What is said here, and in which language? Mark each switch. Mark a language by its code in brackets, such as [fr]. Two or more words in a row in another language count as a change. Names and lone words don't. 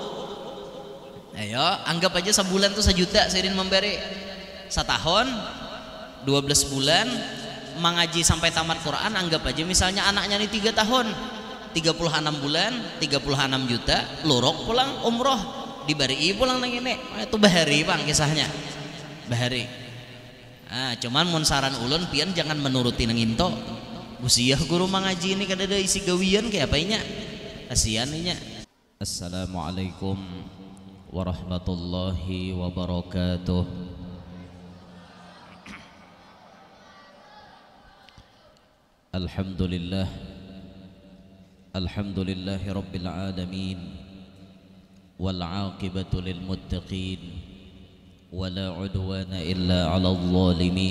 [bjn] Ayo anggap aja sebulan tuh 1 juta sidin memberi setahun 12 bulan mengaji sampai tamat Quran anggap aja misalnya anaknya ini 3 tahun 36 bulan 36 juta luruk pulang umroh dibari pulang nang ini itu bahari bang kisahnya bahari. Cuman mun saran ulun pian jangan menuruti nang into usiah guru mengaji ini kada ada isi gawian kayak apa inya kasihan inya. [ar] السلام عليكم ورحمة الله وبركاته. الحمد لله الحمد لله رب العالمين والعاقبة للمتقين ولا عدوان إلا على الظالمين